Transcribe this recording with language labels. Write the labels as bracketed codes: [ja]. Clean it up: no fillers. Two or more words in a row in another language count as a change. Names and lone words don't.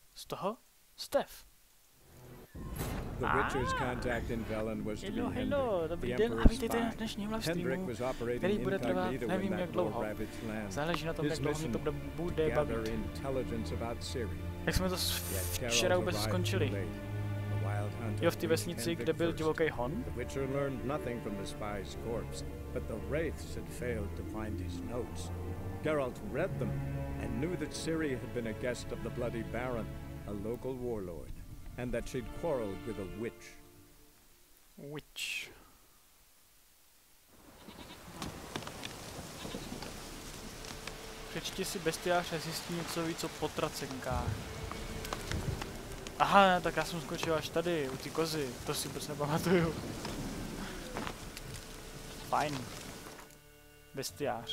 [cs] Z toho? [en] Steph. The Witcher's contact in Velen was to be Hendrik, [cs] dobrý [en] the [cs] den a [en] Emperor's [cs] vítejte na [en] spy. [cs] dnešním [en] Hendrik [cs] livestreamu, [en] was operating [cs] který bude trvat [en] incognito in [cs] nevím jak [en] that [cs] dlouho. [en] war-ravaged land. [cs] Záleží na tom, [en] His [cs] jak dlouho mě to [en] mission, [cs] bude [en] gather [cs] bavit. [en] intelligence about Ciri. [cs] Jak jsme to včera vůbec skončili? Jo, v té vesnici, kde byl divoký hon? [en] The Witcher learned nothing from the spy's corpse, but the wraiths had failed to find his notes. Geralt read them and knew that Ciri had been a guest of the Bloody Baron, a local warlord, and that she'd quarreled with a witch. Witch. [cs] Přečti si bestiář a zjistí něco víc o potracenkách. Aha, tak já jsem skočil až tady, u ty kozy, to si vůbec nepamatuju. Fajn. Bestiář.